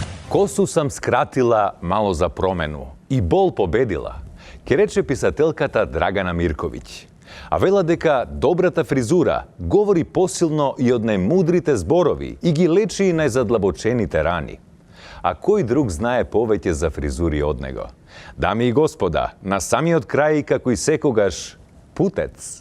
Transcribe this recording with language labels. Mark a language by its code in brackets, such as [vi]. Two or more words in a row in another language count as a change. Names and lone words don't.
[sr] Kosu sam skratila malo za promenu i bol pobedila, [mk] ке рече писателката Драгана Мирковиќ. А вела дека добрата фризура говори посилно и од најмудрите зборови и ги лечи и најзадлабочените рани. А кој друг знае повеќе за фризури од него? Дами и господа, на самиот крај, како и секогаш, путец.